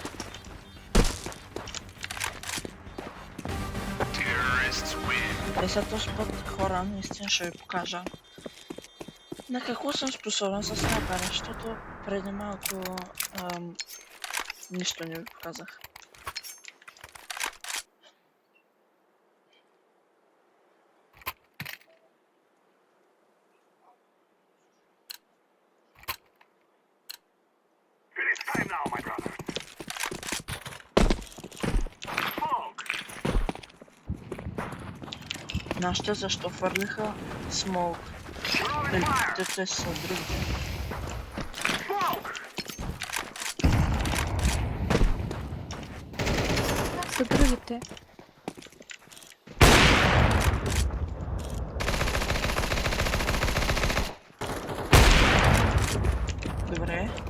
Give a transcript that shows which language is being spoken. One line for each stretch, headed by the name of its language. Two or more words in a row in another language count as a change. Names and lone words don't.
English: Terrorists win.
Bulgarian: Сега този път хора, наистина ще ви покажа на какво съм способен с снайпера, защото преди малко нищо не ви показах.
English: It is time now, my brother. Smoke.
Bulgarian: Нашите защо фърлиха смолк?
English: Throwing fire.
Bulgarian: Те са други.
English: Smoke.
Bulgarian: Са другите. Добре.